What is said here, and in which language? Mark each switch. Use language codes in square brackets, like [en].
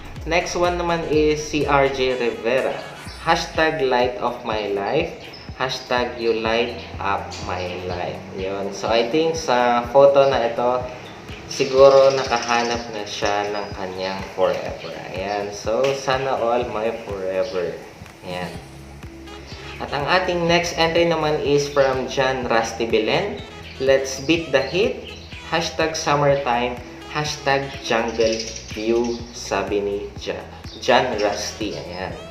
[en] Next one naman is si RJ Rivera. Hashtag light of my life. Hashtag you light up my life. Ayun. So, I think [tl] sa photo na ito, siguro nakahanap na siya ng kanyang forever. Ayan. So, sana all my forever. Ayan. At ang ating next entry naman is from John Rusty Belen. [en] Let's beat the heat. Hashtag summertime. Hashtag jungle view, [tl] sabi ni John Rusty. Ayan.